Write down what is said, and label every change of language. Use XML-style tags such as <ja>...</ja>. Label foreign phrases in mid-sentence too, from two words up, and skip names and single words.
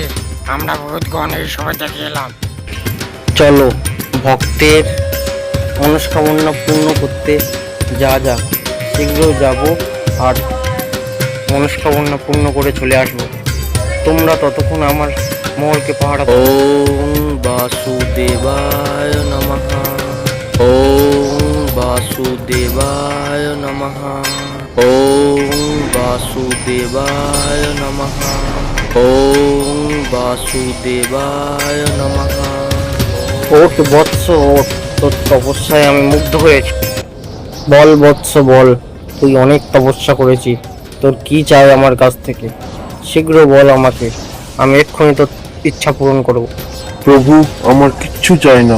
<bn>আমরা ভূতগণ এই সময় দেখে এলাম। চলো ভক্তের মনস্কামনা পূর্ণ করতে যা শীঘ্র যাব আর মনস্কামনা পূর্ণ করে চলে আসবো। তোমরা ততক্ষণ আমার মহলকে পাহারা।</bn> <sa>ওম বাসুদেবায় নমঃ। ওম বাসুদেবায় নমঃ। ওম বাসুদেবায় নমঃ। ওম বাসুদেবায় নমঃ।</sa> <bn>ওঠ বৎস, ওঠ, তোর তপস্যায় আমি মুগ্ধ হয়েছি। বল বৎস বল, তুই অনেক তপস্যা করেছিস, তোর কি চাই আমার কাছ থেকে? শীঘ্র বল আমাকে, আমি এক্ষুনি তোর ইচ্ছা পূরণ করব। প্রভু, আমার কিচ্ছু চাই না।</bn>